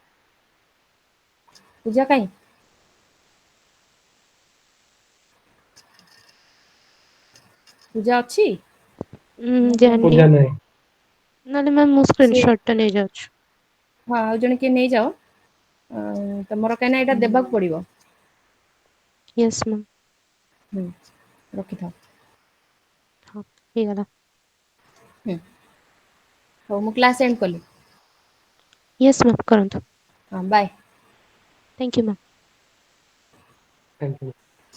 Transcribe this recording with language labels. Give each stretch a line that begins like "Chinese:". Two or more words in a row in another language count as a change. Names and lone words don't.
Odia: ପୂଜା କାଇଁ? ପୂଜା ଅଛି? ମୁଁ ଜାଣିନି, ଜାଣିନି। ନହେଲେ ମ୍ୟାମ୍ ମୁଁ ସେ ସ୍କ୍ରିନଶଟ ଟା ନେଇଯାଉଛି। ହଁ ଆଉ ଜଣେ କିଏ ନେଇଯାଅ। ତମର କାହିଁକିନା ଏଇଟା ଦେବାକୁ ପଡିବ।
English: yes ma'am.
Odia: ରଖିଥାଅ। हाँ ହେଇଗଲା। ହଉ ମୁଁ କ୍ଲାସ୍ ଏଣ୍ଡ କଲି।
English: yes ma'am କରନ୍ତୁ।
Odia: ହଁ ବାଏ।
English: thank you ma'am. Thank you.